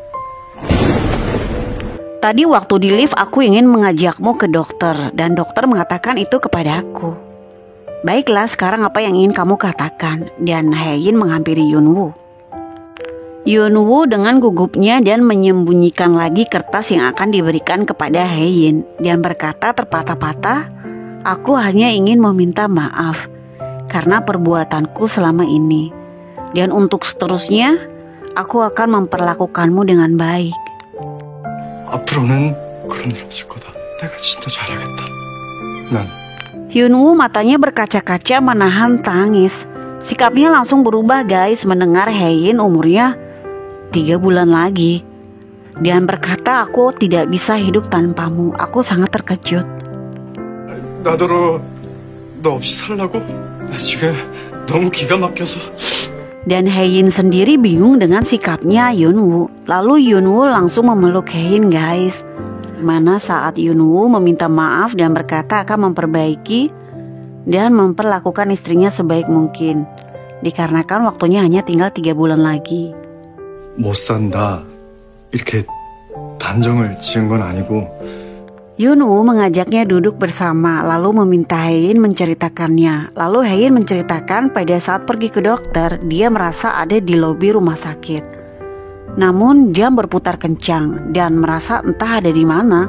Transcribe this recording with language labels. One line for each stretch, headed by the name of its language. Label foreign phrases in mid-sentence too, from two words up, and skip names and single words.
Indonesian: Tadi waktu di lift aku ingin mengajakmu ke dokter dan dokter mengatakan itu kepada aku. Baiklah, sekarang apa yang ingin kamu katakan? Dan Haein menghampiri Yunwoo. Yunwoo dengan gugupnya dan menyembunyikan lagi kertas yang akan diberikan kepada Haein dan berkata terpatah-patah, aku hanya ingin meminta maaf karena perbuatanku selama ini. Dan untuk seterusnya, aku akan memperlakukanmu dengan baik.
Korean: 앞으로는 그런 일 없을 거다. 내가 진짜 잘하겠다. 난
Indonesian: Yunwoo matanya berkaca-kaca menahan tangis. Sikapnya langsung berubah guys mendengar Haein umurnya 3 bulan lagi. Dan berkata, aku tidak bisa hidup tanpamu. Aku sangat terkejut.
Korean: 나더러 너 없이 살라고? 나 지금 너무 기가 막혀서.
Indonesian: Dan Haein sendiri bingung dengan sikapnya Yunwoo. Lalu Yunwoo langsung memeluk Haein guys. Mana saat Yunwoo meminta maaf dan berkata akan memperbaiki dan memperlakukan istrinya sebaik mungkin. Dikarenakan waktunya hanya tinggal 3 bulan lagi.
Korean: 못 산다. 이렇게 단정을 지은 건 아니고.
Indonesian: Yunwoo mengajaknya duduk bersama, lalu meminta Haein menceritakannya. Lalu Haein menceritakan pada saat pergi ke dokter, dia merasa ada di lobi rumah sakit. Namun jam berputar kencang dan merasa entah ada di mana.